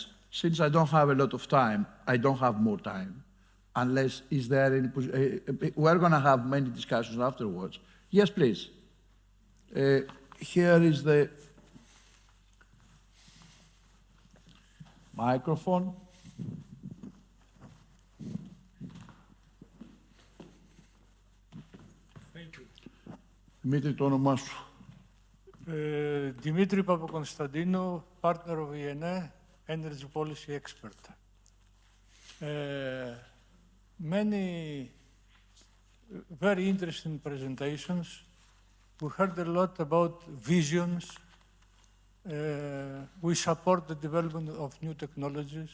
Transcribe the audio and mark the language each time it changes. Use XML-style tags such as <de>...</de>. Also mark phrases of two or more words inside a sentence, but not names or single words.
<en>Since I don't have a lot of time, I don't have more time. Unless, is there any, we're going to have many discussions afterwards. Yes, please. Here is the microphone.</en> <el>Δημήτρη, το όνομά σου.</el> <en>Dimitri Papakonstantinou, partner of IENE, energy policy expert. Many very interesting presentations. We heard a lot about visions. We support the development of new technologies.</en>